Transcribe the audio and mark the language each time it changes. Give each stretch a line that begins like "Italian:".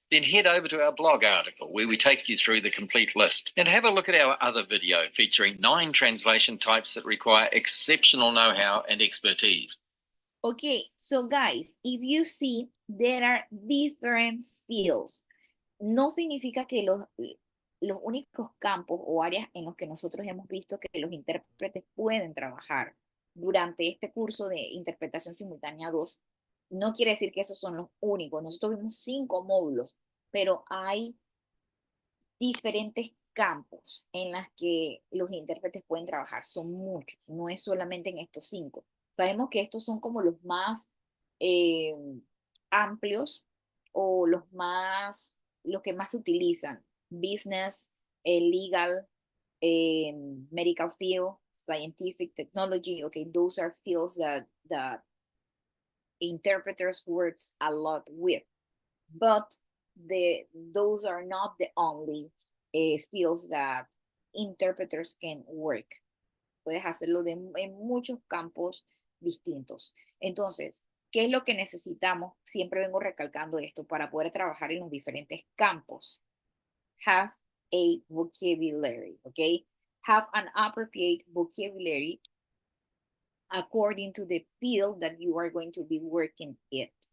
English: Then head over to our blog article where we take you through the complete list, and have a look at our other video featuring 9 translation types that require exceptional know-how and expertise. Okay, so guys, if you see, there are different fields.
Spanish: No significa que los únicos campos o áreas en los que nosotros hemos visto que los intérpretes pueden trabajar durante este curso de Interpretación Simultánea 2, no quiere decir que esos son los únicos. Nosotros vimos 5 módulos, pero hay diferentes campos en los que los intérpretes pueden trabajar. Son muchos, no es solamente en estos 5. Sabemos que estos son como los más amplios o los que más se utilizan.
English: Business, legal, medical field, scientific, technology. Okay, those are fields that interpreters works a lot with. But those are not the only fields that interpreters can work.
Spanish: Puedes hacerlo en muchos campos distintos. Entonces, ¿qué es lo que necesitamos? Siempre vengo recalcando esto para poder trabajar en los diferentes campos.
English: Have a vocabulary, okay? Have an appropriate vocabulary according to the field that you are going to be working in.